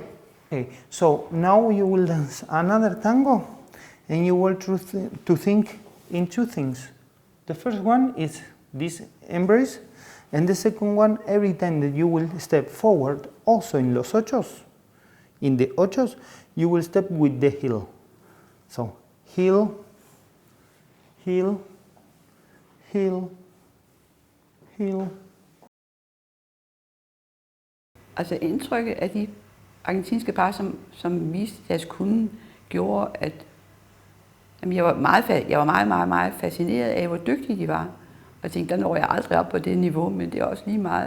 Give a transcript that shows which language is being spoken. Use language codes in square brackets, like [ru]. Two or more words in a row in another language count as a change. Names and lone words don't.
[en] Okay, so now you will dance another tango, and you will to think in two things. The first one is this embrace, and the second one, every time that you will step forward, also in [es] los ochos, [en] in the ochos, you will step with the heel. So heel, heel, heel, heel. [da] Altså indtrykket af de argentinske par, som viste deres kunde, gjorde, at jeg var meget fascineret af, hvor dygtige de var. Og jeg tænkte, der når jeg aldrig op på det niveau, men det er også lige meget.